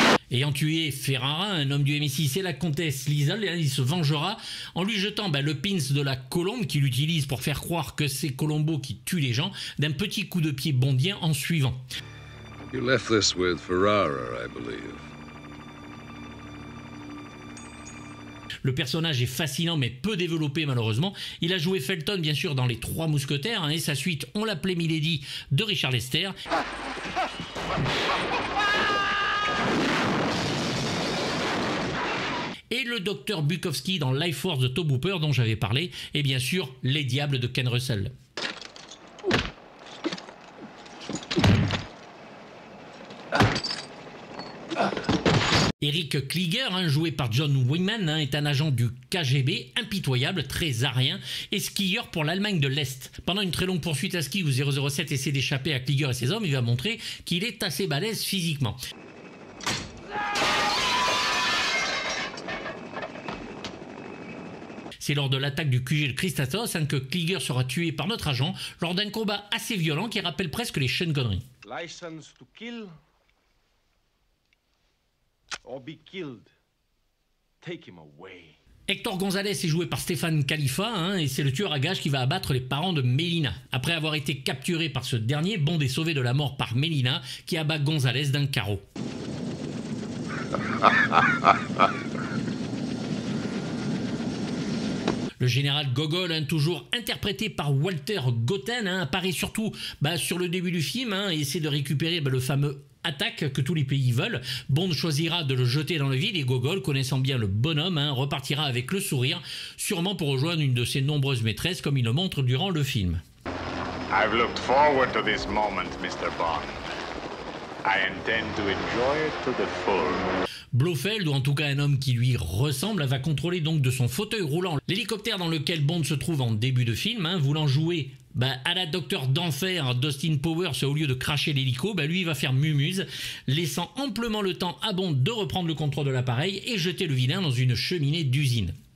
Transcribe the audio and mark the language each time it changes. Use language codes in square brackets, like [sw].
[fr] Ayant tué Ferrara, un homme du MI6 et la comtesse Liesel, il se vengera en lui jetant le pins de la colombe qu'il utilise pour faire croire que c'est Colombo qui tue les gens, d'un petit coup de pied bondien en suivant. [en] You left this with Ferrara, I believe. [fr] Le personnage est fascinant mais peu développé malheureusement. Il a joué Felton bien sûr dans Les Trois Mousquetaires et sa suite On l'appelait Milady de Richard Lester. Et le docteur Bukowski dans Life Force de Tobe Hooper dont j'avais parlé, et bien sûr Les Diables de Ken Russell. Eric Klieger, joué par John Wayman, est un agent du KGB, impitoyable, très arien, et skieur pour l'Allemagne de l'Est. Pendant une très longue poursuite à ski où 007 essaie d'échapper à Klieger et ses hommes, il va montrer qu'il est assez balèze physiquement. C'est lors de l'attaque du QG de Christatos que Klieger sera tué par notre agent lors d'un combat assez violent qui rappelle presque les Sean Connery. [en] License to kill or be killed. Take him away. [fr] Hector González est joué par Stéphane Khalifa, et c'est le tueur à gages qui va abattre les parents de Melina. Après avoir été capturé par ce dernier, Bond est sauvé de la mort par Melina, qui abat González d'un carreau. Le général Gogol, toujours interprété par Walter Gotten, apparaît surtout sur le début du film et essaie de récupérer le fameux attaque que tous les pays veulent. Bond choisira de le jeter dans le vide et Gogol, connaissant bien le bonhomme, repartira avec le sourire, sûrement pour rejoindre une de ses nombreuses maîtresses, comme il le montre durant le film. [en] I've looked forward to this moment, Mr. Bond. I intend to enjoy it to the full. [fr] Blofeld, ou en tout cas un homme qui lui ressemble, va contrôler donc de son fauteuil roulant l'hélicoptère dans lequel Bond se trouve en début de film, voulant jouer à la docteur d'enfer d'Austin Powers au lieu de cracher l'hélico, lui il va faire mumuse, laissant amplement le temps à Bond de reprendre le contrôle de l'appareil et jeter le vilain dans une cheminée d'usine.